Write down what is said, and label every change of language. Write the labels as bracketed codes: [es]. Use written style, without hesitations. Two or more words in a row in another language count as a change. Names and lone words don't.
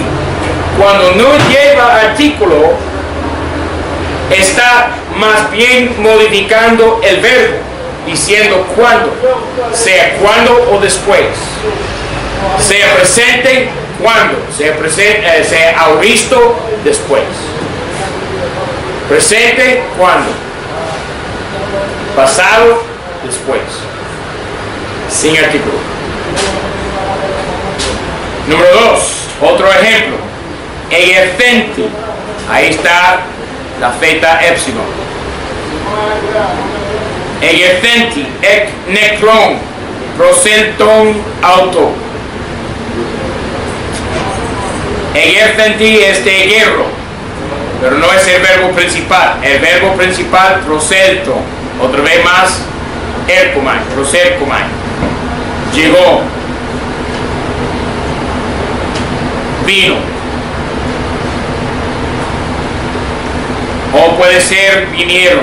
[es] Cuando no lleva artículo, está más bien modificando el verbo, diciendo cuándo, sea cuándo o después, sea presente cuándo, sea auristo después, presente cuándo, pasado después, sin artículo. Número 2, otro ejemplo, egercenti, ahí está la theta epsilon. [el] Ἐγερθέντι, ἐκ νεκρῶν, προσῆλθον αὐτῷ. [es] Egercenti es de hierro, pero no es el verbo principal. El verbo principal, proselto, otra vez más, [el] ἔρχομαι, προσέρχομαι. [es] Llegó, vino. O puede ser vinieron.